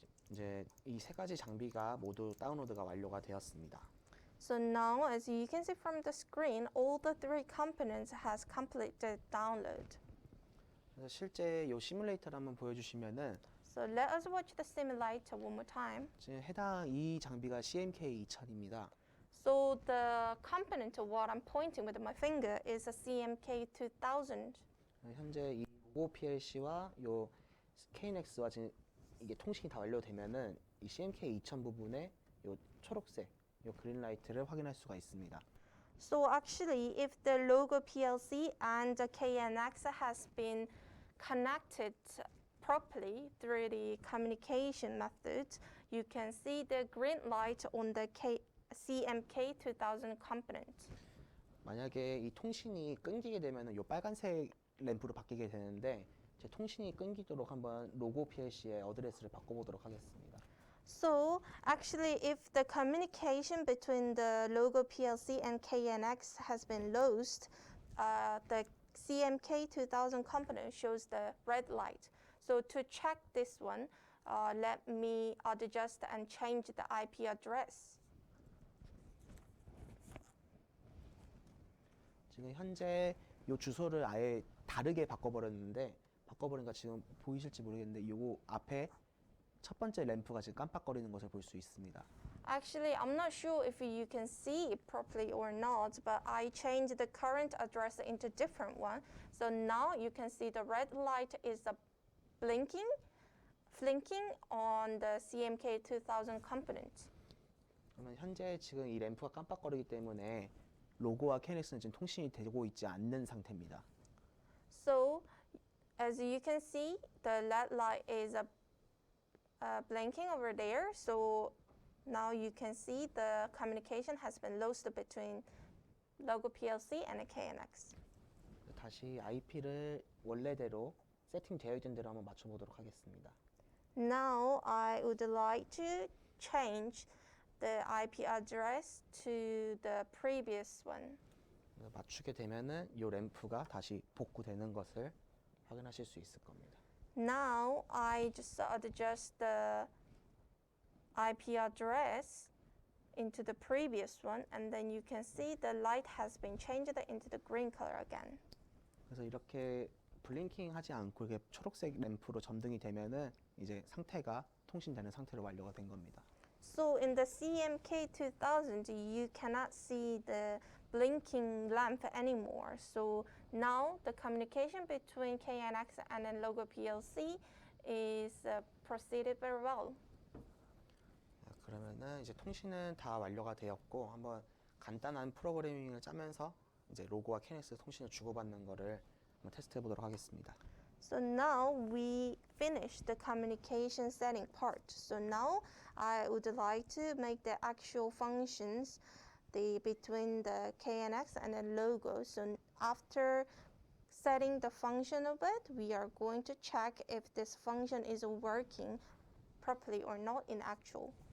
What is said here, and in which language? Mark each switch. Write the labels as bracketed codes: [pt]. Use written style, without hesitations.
[ko] 이제 이 세 가지 장비가 모두 다운로드가 완료가 되었습니다. [en] So now, as you can see from the screen, all the three components has completed download. [ko] 그래서 실제 이 시뮬레이터를 한번 보여주시면은 [en] So let us watch the simulator one more time. [ko] 지금 해당 이 장비가 CMK 2000입니다. [en] So the component of what I'm pointing with my finger is a CMK 2000. [ko] 현재 이 로고 PLC와 요 KNX와 지금 이게 통신이 다 완료되면은 이 CMK 2000 부분에 요 초록색 요 그린 라이트를 확인할 수가 있습니다. [en] So actually, if the logo PLC and the KNX has been connected properly through the communication method, you can see the green light on the CMK 2000 component. [ko] 만약에 이 통신이 끊기게 되면은 요 빨간색 램프로 바뀌게 되는데 제 통신이 끊기도록 한번 로고 PLC의 어드레스를 바꿔보도록 하겠습니다. [en] So actually, if the communication between the logo PLC and KNX has been lost, the CMK 2000 component shows the red light. So to check this one, let me adjust and change the IP address. [ko] 지금 현재 이 주소를 아예 다르게 바꿔버렸는데 바꿔버리니까 지금 보이실지 모르겠는데 요거 앞에 첫 번째 램프가 지금 깜빡거리는 것을 볼 수 있습니다. [en] Actually, I'm not sure if you can see it properly or not, but I changed the current address into different one. So now you can see the red light is blinking on the CMK 2000 component. [ko] 그러면 현재 지금 이 램프가 깜빡거리기 때문에 로고와 KNX는 지금 통신이 되고 있지 않는 상태입니다. [en] So as you can see, the LED light is blinking over there. So now you can see the communication has been lost between Logo PLC and KNX. [ko] 다시 IP를 원래대로 세팅되어 있던 대로 한번 맞춰보도록 하겠습니다. [en] Now I would like to change the IP address to the previous one. [ko] 맞추게 되면은 이 램프가 다시 복구되는 것을 확인하실 수 있을 겁니다. [en] Now I just adjust the IP address into the previous one, and then you can see the light has been changed into the green color again. [ko] 그래서 이렇게 블링킹 하지 않고 이렇게 초록색 램프로 점등이 되면은 이제 상태가 통신되는 상태로 완료가 된 겁니다. [en] So in the CMK 2000, you cannot see the blinking lamp anymore. So now the communication between KNX and then Logo PLC is proceeded very well. [ko] 그러면은 이제 통신은 다 완료가 되었고 한번 간단한 프로그래밍을 짜면서 이제 로고와 KNX 통신을 주고받는 거를 한번 테스트해 보도록 하겠습니다. [en] So now we finished the communication setting part. So now I would like to make the actual functions between the KNX and the logo. So after setting the function of it, we are going to check if this function is working properly or not in actual.